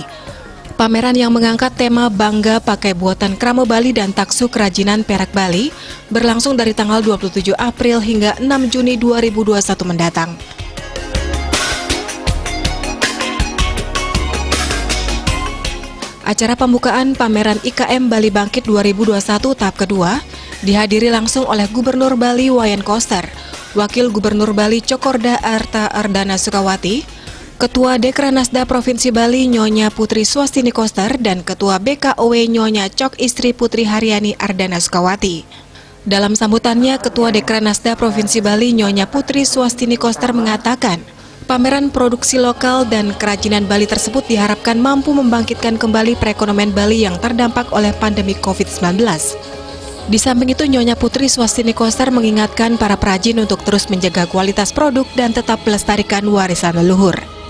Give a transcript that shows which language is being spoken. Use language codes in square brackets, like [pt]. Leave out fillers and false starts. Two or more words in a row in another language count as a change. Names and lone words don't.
[id] Pameran yang mengangkat tema Bangga Pakai Buatan Krame Bali dan Taksu Kerajinan Perak Bali berlangsung dari tanggal 27 April hingga 6 Juni 2021 mendatang. Acara pembukaan pameran IKM Bali Bangkit 2021 tahap kedua dihadiri langsung oleh Gubernur Bali Wayan Koster, Wakil Gubernur Bali Cokorda Arta Ardana Sukawati, Ketua Dekranasda Provinsi Bali Nyonya Putri Swastini Koster, dan Ketua BKOW Nyonya Cok Istri Putri Haryani Ardana Sukawati. Dalam sambutannya, Ketua Dekranasda Provinsi Bali Nyonya Putri Swastini Koster mengatakan, pameran produksi lokal dan kerajinan Bali tersebut diharapkan mampu membangkitkan kembali perekonomian Bali yang terdampak oleh pandemi COVID-19. Di samping itu, Nyonya Putri Swastini Koster mengingatkan para perajin untuk terus menjaga kualitas produk dan tetap melestarikan warisan leluhur.